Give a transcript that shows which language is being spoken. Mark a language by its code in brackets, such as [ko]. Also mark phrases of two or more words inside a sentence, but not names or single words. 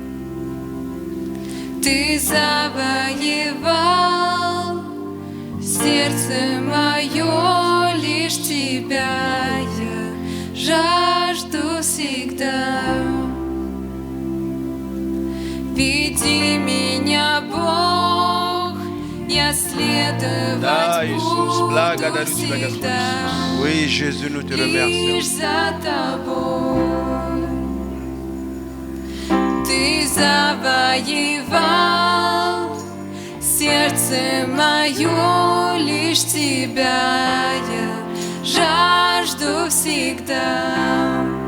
[ru] Ты завоевал сердце мое, лишь тебя я жажду всегда. Веди меня, Бог, я следовать Да, Иисус, буду благодарю тебя, Господь всегда Иисус. [fr] Oui, Jésus, nous te [ru] лишь [fr] remercions. [ru] за тобой. Ты завоевал сердце мое, лишь тебя я жажду всегда.